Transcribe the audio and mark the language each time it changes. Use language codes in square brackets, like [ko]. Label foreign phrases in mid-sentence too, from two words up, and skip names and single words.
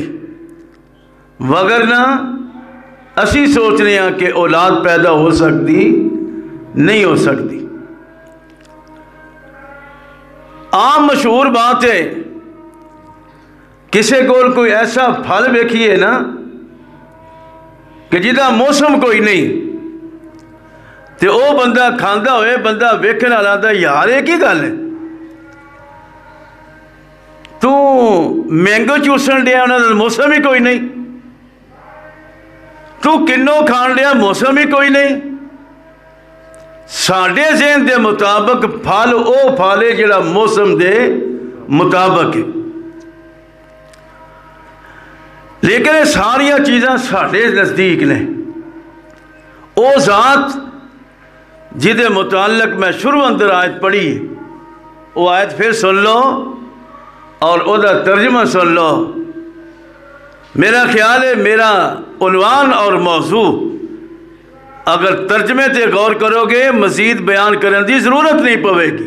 [pa] وگرنہ اسی سوچنے ہیں کہ اولاد پیدا ہو سکتی نہیں ہو سکتی۔ عام مشہور بات ہے، کسی کو کوئی ایسا پھل ویکھیے نا کہ جدا موسم کوئی نہیں تے او بندہ کھاندا ہوئے، بندہ ویکھن والا آندا یار یہ کی گل ہے، تو مینگو چوسن ڈیا انہاں دا موسم ہی کوئی نہیں، تو کنوں کھان ڈیا موسم ہی کوئی نہیں۔ ساڈے ذہن دے مطابق پھل او پھل ہے جڑا موسم دے مطابق ہے، لیکن یہ ساریاں چیزاں ساڈے نزدیک نے۔ او ذات جہدے متعلق میں شروع اندر آیت پڑھی، وہ آیت پھر سن لو، اور او دا ترجمہ سن لو. میرا خیال ہے میرا عنوان اور موضوع اگر ترجمے تے غور کرو گے مزید بیان کرنے دی ضرورت نہیں پوے گی.